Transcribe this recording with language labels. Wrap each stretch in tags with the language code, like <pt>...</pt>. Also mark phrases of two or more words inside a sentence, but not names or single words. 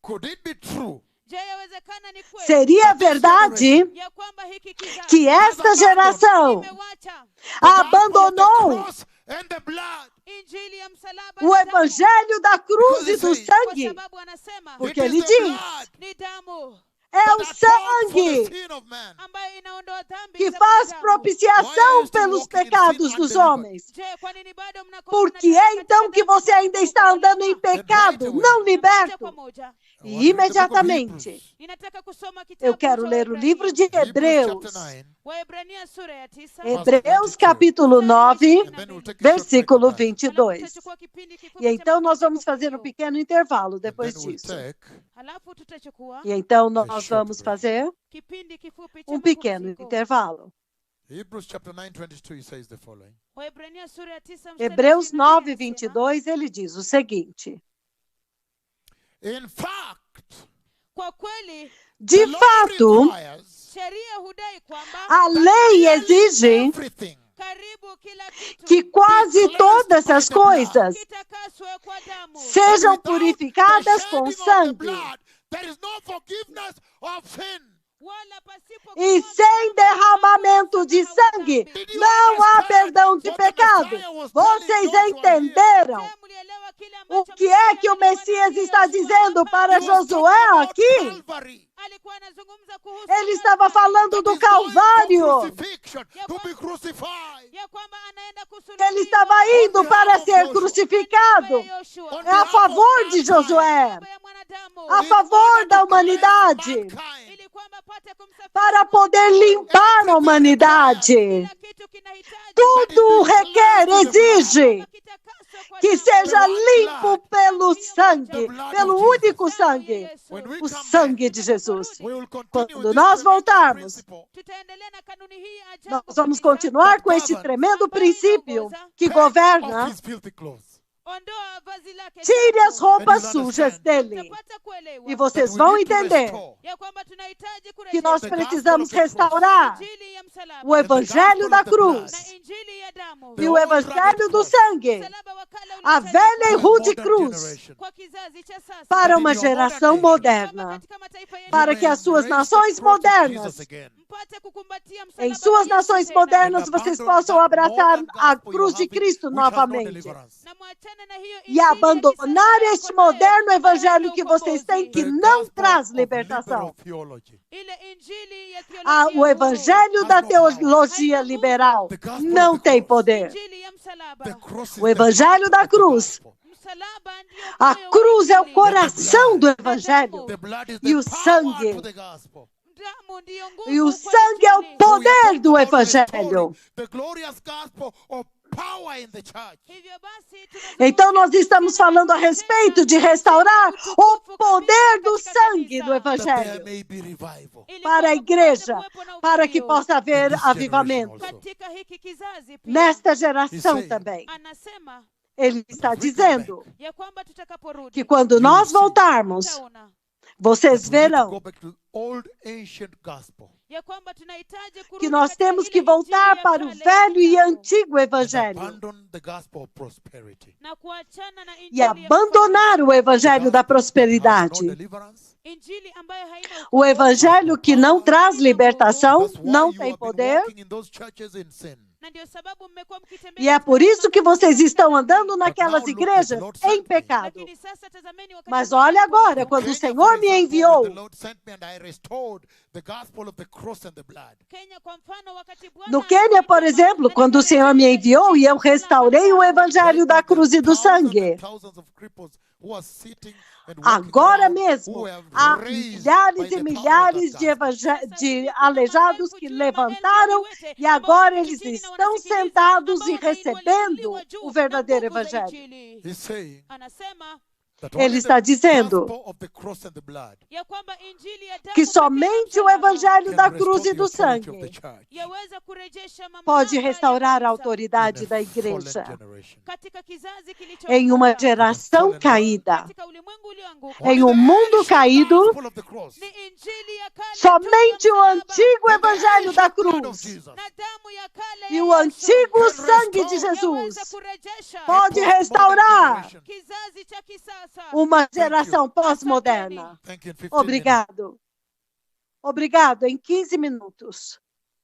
<pt>Seria verdade que esta geração abandonou o evangelho da cruz e do sangue, porque ele diz: É o sangue</pt> <sw>ambayo inaondoa dhambi</sw> <pt>que</pt> <sw>za</sw> <pt>faz</pt> <sw>mwanadamu.</sw> <pt>propiciação pelos pecados dos homens.</pt> <sw>Je, kwa nini bado mnakuwa</sw> <pt>Por que</pt> <sw>mnataka</sw> <pt>então</pt> <sw>katika</sw> <pt>que</pt> <sw>dhambi</sw> <pt>você ainda está andando em pecado, não</pt> <sw>moja</sw> <pt>liberto?</pt> <sw>kwa moja?</sw> <pt>E imediatamente</pt> <sw>Ninataka kusoma kitabu</sw> <pt>eu quero</pt> <sw>cha</sw> <pt>ler o</pt> <sw>Waebrania.</sw> <pt>livro de Hebreus.</pt> <sw>Waebrania sura ya 9.</sw> <pt>Hebreus capítulo 9,</pt> <en>And then we'll take a short</en> <pt>versículo</pt> <en>break.</en> <pt>22.</pt> <sw>Tutachukua kipindi kifupi</sw> <pt>E</pt> <sw>cha</sw> <pt>então nós vamos</pt> <sw>mapumziko</sw> <pt>fazer um</pt> <sw>kidogo.</sw> <pt>pequeno intervalo</pt> <en>And</en> <pt>depois</pt> <en>then we'll</en> <pt>disso.</pt> <en>take</en> <sw>Halafu tutachukua</sw> <pt>E então nós</pt> <en>short</en> <pt>vamos</pt> <en>break.</en> <pt>fazer</pt> <sw>kipindi kifupi cha</sw> <pt>um pequeno</pt> <sw>mapumziko.</sw> <pt>intervalo.</pt> <en>Hebrews chapter 9, 22, he says the following.</en> <sw>Waebrania sura ya 9 mstari</sw> <pt>Hebreus</pt> <sw>22</sw> <pt>9,</pt> <sw>anasema,</sw> <pt>22, ele diz o seguinte:</pt> <en>In fact,</en> <sw>kwa kweli</sw> <pt>de</pt> <en>the law</en> <pt>fato,</pt> <en>requires</en> <sw>sheria hudai kwamba</sw> <pt>a lei exige</pt> <en>everything</en> <sw>karibu kila kitu</sw> <pt>que quase todas as coisas</pt> <sw>kitakaswe kwa damu,</sw> <pt>sejam</pt> <en>without</en> <pt>purificadas</pt> <en>the</en> <pt>com</pt> <en>shedding of the</en> <pt>sangue.</pt> <en>blood, there is no forgiveness of sin.</en> <sw>wala pasipo</sw> <pt>E</pt> <sw>kumwaga</sw> <pt>sem</pt> <sw>damu</sw> <pt>derramamento de sangue, não há perdão de pecado. Vocês entenderam</pt> <sw>Je, mlielewa kile</sw> <pt>o</pt> <sw>ambacho</sw> <pt>que é que o</pt> <sw>Bwana</sw> <pt>Messias</pt> <sw>Yoshua</sw> <pt>está dizendo</pt> <sw>hapa</sw> <pt>para</pt> <en>He was talking</en> <pt>Josué</pt> <en>about</en> <pt>aqui?</pt> <en>Calvary.</en> <sw>alikuwa anazungumza kuhusu</sw> <pt>Ele estava</pt> <sw>Calvary,</sw> <pt>falando</pt> <en>That</en> <pt>do</pt> <en>is going for</en> <pt>Calvário.</pt> <en>crucifixion, to be crucified.</en> <sw>ya kwamba anaenda kusulubiwa</sw> <pt>Ele estava indo para ser crucificado.</pt> <sw>ya Yoshua,</sw> <en>On</en> <pt>É a</pt> <en>behalf of</en> <pt>favor de</pt> <en>mankind.</en> <pt>Josué,</pt> <sw>baba ya mwanadamu,</sw> <pt>a</pt> <en>In</en> <pt>favor</pt> <en>order</en> <pt>da</pt> <en>to cleanse</en> <pt>humanidade,</pt> <en>mankind.</en> <sw>ili kwamba apate kumsafisha</sw> <pt>para poder limpar a humanidade.</pt> <sw>kila kitu kinahitaji</sw> <pt>Tudo requer, exige</pt> <sw>kitakaswe kwa</sw> <pt>que</pt> <sw>damu.</sw> <pt>seja limpo pelo sangue, pelo único sangue,</pt> <en>When we</en> <pt>o</pt> <en>come</en> <pt>sangue</pt> <en>back,</en> <pt>de Jesus.</pt> <en>we will continue</en> <pt>Quando</pt> <en>with this</en> <pt>nós</pt> <en>tremendous</en> <pt>voltarmos,</pt> <en>principle</en> <sw>Tutaendelea na kanuni hii ya ajabu</sw> <pt>nós vamos</pt> <sw>kabisa.</sw> <pt>continuar com este tremendo princípio que</pt> <en>off</en> <pt>governa.</pt> <en>his filthy clothes.</en> <sw>Ondoa vazi lake</sw> <pt>Tire as</pt> <sw>chafu.</sw> <pt>roupas</pt> <en>And you'll</en> <pt>sujas</pt> <en>understand.</en> <pt>dele.</pt> <sw>Utapata kuelewa</sw> <pt>E</pt> <en>That</en> <pt>vocês</pt> <en>we</en> <pt>vão</pt> <en>need to</en> <pt>entender</pt> <en>restore</en> <sw>ya kwamba tunahitaji</sw> <pt>que</pt> <sw>kurejesha</sw> <pt>nós</pt> <en>the</en> <pt>precisamos</pt> <en>gospel of the cross.</en> <pt>restaurar</pt> <sw>injili ya msalaba</sw> <pt>o evangelho da cruz</pt> <sw>na injili ya damu,</sw> <pt>e o evangelho do sangue,</pt> <sw>msalaba wa kale</sw> <pt>a velha e</pt> <en>For a</en> <pt>rude</pt> <en>modern</en> <pt>cruz,</pt> <en>generation.</en> <sw>kwa kizazi cha sasa,</sw> <pt>para</pt> <en>But</en> <pt>uma</pt> <en>in your modern</en> <pt>geração</pt> <en>nation,</en> <pt>moderna,</pt> <sw>katika mataifa yetu</sw> <pt>para</pt> <en>You</en> <pt>que</pt> <en>may</en> <pt>as suas</pt> <en>embrace the</en> <pt>nações</pt> <en>cross of</en> <pt>modernas,</pt> <en>Jesus again.</en> <sw>mpate kukumbatia msalaba</sw> <pt>em</pt> <sw>wa</sw> <pt>suas</pt> <sw>Yesu</sw> <pt>nações</pt> <sw>tena.</sw> <pt>modernas,</pt> <en>And</en> <pt>vocês</pt> <en>abandon</en> <pt>possam</pt> <en>that</en> <pt>abraçar</pt> <en>modern</en> <pt>a</pt> <en>gospel</en> <pt>cruz</pt> <en>you're</en> <pt>de</pt> <en>having,</en> <pt>Cristo</pt> <en>which has no</en> <pt>novamente.</pt> <en>deliverance.</en> <sw>Na mwachane na hiyo</sw> <pt>E</pt> <sw>injili ya</sw> <pt>abandonar</pt> <sw>kisasa</sw> <pt>este</pt> <sw>yako nayo,</sw> <pt>moderno</pt> <sw>ambayo</sw> <pt>evangelho</pt> <sw>haina</sw> <pt>que vocês</pt> <sw>ukombozi.</sw> <pt>têm, que</pt> <en>The</en> <pt>não</pt> <en>gospel</en> <pt>traz</pt> <en>of</en> <pt>libertação.</pt> <en>liberal theology</en> <sw>Ile injili ya</sw> <pt>Ah,</pt> <sw>theolojia</sw> <pt>o</pt> <sw>huru.</sw> <pt>evangelho</pt> <en>has</en> <pt>da</pt> <en>no power.</en> <pt>teologia</pt> <sw>Haina</sw> <pt>liberal</pt> <en>The gospel</en> <pt>não</pt> <en>of the</en> <pt>tem</pt> <en>cross.</en> <pt>poder.</pt> <sw>Injili ya msalaba.</sw> <en>The cross is</en> <pt>O</pt> <en>the</en> <pt>evangelho</pt> <en>heart</en> <pt>da</pt> <en>of the</en> <pt>cruz.</pt> <en>gospel.</en> <sw>Msalaba ndio</sw> <pt>A</pt> <sw>moyo wa</sw> <pt>cruz é o</pt> <sw>injili.</sw> <pt>coração do</pt> <sw>Na</sw> <pt>evangelho.</pt> <en>The blood is</en> <pt>E</pt> <en>the</en> <pt>o</pt> <en>power</en> <pt>sangue.</pt> <en>to the gospel.</en> <sw>Damu ndiyo nguvu</sw> <pt>E o</pt> <sw>kwa</sw> <pt>sangue é o</pt> <sw>injili.</sw> <en>So we are</en> <pt>poder</pt> <en>talking</en> <pt>do</pt> <en>about</en> <pt>evangelho.</pt> <en>restoring the glorious gospel of power in the church.</en> <sw>Hivyo basi, tunazungumzia</sw> <pt>Então nós estamos falando a respeito de restaurar o poder do sangue do</pt> <en>That there</en> <pt>evangelho</pt> <en>may be revival.</en> <sw>ili</sw> <pt>para a</pt> <sw>kwamba</sw> <pt>igreja,</pt> <sw>kupate kuwepo na</sw> <pt>para que</pt> <sw>uvuvio.</sw> <pt>possa haver</pt> <en>In this</en> <pt>avivamento.</pt> <en>generation also.</en> <sw>Katika hiki kizazi pia,</sw> <pt>Nesta geração</pt> <en>He's saying-</en> <pt>também.</pt> <sw>anasema</sw> <pt>Ele está</pt> <en>If we come</en> <pt>dizendo</pt> <sw>ya kwamba tutakaporudi</sw> <pt>que quando nós voltarmos,</pt> <sw>tutaona</sw> <pt>vocês</pt> <en>That we need to</en> <pt>verão</pt> <en>go back to the old ancient gospel</en> <sw>ya kwamba tunahitaji kurudi</sw> <pt>que nós</pt> <sw>katika</sw> <pt>temos</pt> <sw>ile</sw> <pt>que</pt> <sw>injili</sw> <pt>voltar</pt> <sw>ya</sw> <pt>para o</pt> <sw>kale ya</sw> <pt>velho e</pt> <sw>kitambo</sw> <pt>antigo</pt> <en>and</en> <pt>evangelho</pt> <en>abandon the gospel of prosperity.</en> <sw>na kuachana na injili</sw> <pt>e</pt> <sw>ya</sw> <pt>abandonar o evangelho da</pt> <en>Gospel that has no</en> <pt>prosperidade.</pt> <en>deliverance.</en> <sw>injili ambayo haina</sw> <pt>O</pt> <sw>ukombozi.</sw> <pt>evangelho que não traz libertação,</pt> <en>That's why</en> <pt>não</pt> <en>you</en> <pt>tem</pt> <en>have been</en> <pt>poder.</pt> <en>walking in those churches in sin.</en> <sw>Na ndio sababu mmekuwa mkitembea</sw> <pt>E é</pt> <sw>katika</sw> <pt>por isso que</pt> <sw>makanisa</sw> <pt>vocês</pt> <sw>katika</sw> <pt>estão</pt> <sw>dhambi.</sw> <pt>andando naquelas</pt> <en>look,</en> <pt>igrejas</pt> <en>the Lord sent</en> <pt>em</pt> <en>me.</en> <pt>pecado.</pt> <sw>Lakini sasa tazameni wakati</sw> <pt>Mas</pt> <sw>Bwana</sw> <pt>olha agora,</pt> <sw>alipokuja.</sw> <pt>quando o</pt> <en>Kenya,</en> <pt>Senhor</pt> <en>for</en> <pt>me</pt> <en>example,</en> <pt>enviou,</pt> <en>when the Lord sent me and I restored the gospel of the cross and the blood.</en> <sw>Kenya, kwa mfano, wakati Bwana</sw> <pt>no Quênia, por</pt> <sw>alinituma,</sw> <pt>exemplo,</pt> <sw>na</sw> <pt>quando o Senhor me</pt> <sw>nikarejesha</sw> <pt>enviou e eu</pt> <sw>injili ya</sw> <pt>restaurei o</pt> <sw>msalaba.</sw> <pt>evangelho da</pt> <en>Right now,</en> <pt>cruz e</pt> <en>there's</en> <pt>do</pt> <en>thousands</en> <pt>sangue.</pt> <en>and thousands of cripples who are sitting and walking</en> <pt>Agora</pt> <en>around,</en> <pt>mesmo,</pt> <en>who have</en> <pt>há</pt> <en>raised</en> <pt>milhares</pt> <en>by</en> <pt>e</pt> <en>the power of</en> <pt>milhares</pt> <en>that</en> <pt>de,</pt> <en>gospel.</en> <pt>de aleijados que levantaram e agora eles estão sentados e recebendo o verdadeiro evangelho.</pt> <en>He's saying</en> <sw>Anasema</sw> <en>that</en> <pt>Ele</pt> <en>only</en> <pt>está</pt> <en>the</en> <pt>dizendo</pt> <en>gospel of the cross and the blood</en> <sw>ya kwamba injili ya damu</sw> <pt>que</pt> <sw>pekee na</sw> <pt>somente o</pt> <sw>msalaba</sw> <pt>evangelho</pt> <en>can</en> <pt>da</pt> <en>restore</en> <pt>cruz e</pt> <en>the</en> <pt>do</pt> <en>authority of the</en> <pt>sangue</pt> <en>church</en> <sw>yaweza kurejesha mamlaka</sw> <pt>pode</pt> <sw>ya</sw> <pt>restaurar a</pt> <sw>kanisa</sw> <pt>autoridade</pt> <en>in</en> <pt>da</pt> <en>a fallen</en> <pt>igreja</pt> <en>generation.</en> <sw>katika kizazi</sw> <pt>em uma</pt> <sw>kilichoanguka,</sw> <pt>geração caída,</pt> <sw>katika ulimwengu ulioanguka.</sw> <pt>em</pt> <en>Only</en> <pt>um</pt> <en>the</en> <pt>mundo</pt> <en>ancient</en> <pt>caído.</pt> <en>gospel of the cross</en> <sw>Ni injili ya kale</sw> <pt>Somente</pt> <sw>tu ya</sw> <pt>o</pt> <sw>msalaba</sw> <pt>antigo</pt> <en>and the</en> <pt>evangelho da</pt> <en>ancient blood of</en> <pt>cruz</pt> <en>Jesus</en> <sw>na damu ya kale</sw> <pt>e</pt> <sw>ya</sw> <pt>o</pt> <sw>Yesu</sw> <pt>antigo</pt> <en>can</en> <pt>sangue de</pt> <en>restore,</en> <pt>Jesus</pt> <sw>yaweza kurejesha</sw> <pt>pode</pt> <en>a postmodern</en> <pt>restaurar</pt> <en>generation.</en> <sw>kizazi cha kisasa.</sw> <pt>uma geração pós-moderna.</pt> <en>Thank you. In 15 minutes.</en> <pt>Obrigado. Obrigado. Em 15 minutos.</pt>